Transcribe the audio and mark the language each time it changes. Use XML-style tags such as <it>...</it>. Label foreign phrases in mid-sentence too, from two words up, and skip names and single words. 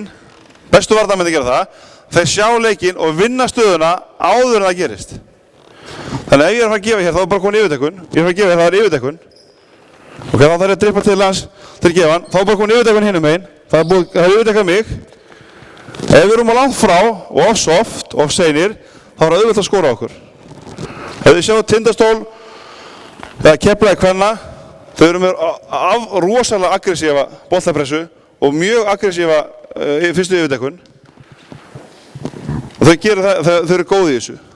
<is>Bestu varnarmenn að gera það. Þeir sjá leikinn og vinna stöðuna áður en það gerist. Þannig að ef ég er að fara að gefa hér, þá er bara komin yfirdekun. Ég er að fara að gefa hér, það er yfirdekun. Ok, þá þarf ég að dribla til hans til að gefa hann. Þá er bara komin yfirdekun hinum megin. Það er yfirdekkað mig. Ef við erum á langt frá og of soft, of seinir, þá er það auðvitað að skora okkur. Ef þið sjáu Tindastól eða Keflavík kvenna, þau eru með rosalega aggressífa boltapressu og mjög aggressífa fyrstu yfirdekun. Og þau eru góð í þessu.</is>